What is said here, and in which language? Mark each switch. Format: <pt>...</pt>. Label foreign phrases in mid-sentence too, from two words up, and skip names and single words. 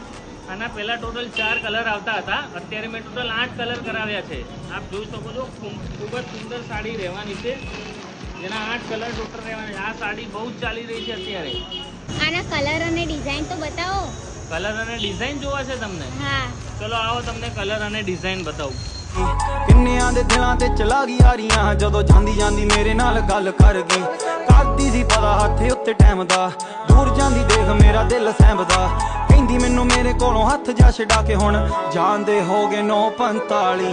<gu>આના પહેલા ટોટલ 4 કલર આવતા હતા, અત્યારે મેં ટોટલ 8 કલર કરાવ્યા છે। આપ જોઈ શકો છો, ખૂબ જ સુંદર સાડી રહેવાની છે, જેના 8 કલર ટોટલ રહેવાના છે। આ સાડી બહુ જ ચાલી રહી છે અત્યારે। આના કલર અને ડિઝાઇન તો બતાવો। કલર અને ડિઝાઇન જોવા છે તમને? હા, ચલો આવો તમને કલર અને ડિઝાઇન બતાવું।</gu> <pa>ਕਿੰਨਿਆਂ ਦੇ ਦਿਲਾਂ ਤੇ ਚਲਾ ਗਈ ਯਾਰੀਆਂ, ਜਦੋਂ ਜਾਂਦੀ ਜਾਂਦੀ ਮੇਰੇ ਨਾਲ ਗੱਲ ਕਰ ਗਈ। ਕਰਦੀ ਸੀ ਪਤਾ ਹੱਥ ਉੱਤੇ ਟਾਈਮ ਦਾ, ਦੂਰ ਜਾਂਦੀ ਦੇਖ ਮੇਰਾ ਦਿਲ ਸਹਿਮਦਾ। ਕਹਿੰਦੀ ਮੈਨੂੰ ਮੇਰੇ ਕੋਲੋਂ ਹੱਥ ਜਾ ਛਡਾ ਕੇ ਹੁਣ ਜਾਂਦੇ ਹੋ ਗਏ 9:45।</pa>